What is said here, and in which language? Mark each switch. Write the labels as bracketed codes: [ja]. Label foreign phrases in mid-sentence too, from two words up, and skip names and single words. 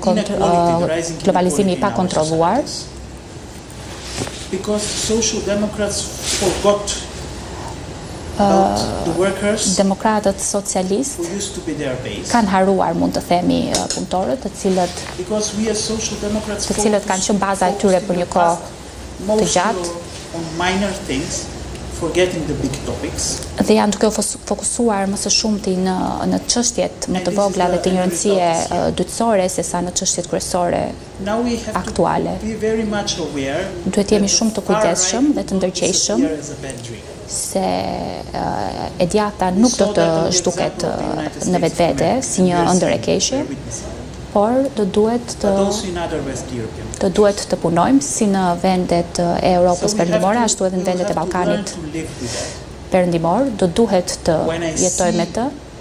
[sq] globalizimi I pakontrolluar. [en] Because social democrats forgot about the workers [sq] Demokratët socialist [en] who used to be their base. [sq] Kanë haruar, mund të themi, punëtorët, të cilët kanë qenë baza e tyre për një kohë të gjatë. [en] On minor things, forgetting the big topics. [sq] Dhe janë duke fokusuar më së shumti në çështjet më të vogla dhe të një rëndësie dytësore sesa në çështjet kryesore aktuale. Duhet jemi shumë të kujdesshëm dhe të ndërgjegjshëm se e djata nuk do të zhduket në vetvete si një ëndër e keqe, por do duhet të punojmë si në vendet e Europës perëndimore, ashtu edhe në vendet e Ballkanit perëndimor, do duhet të jetojmë me të.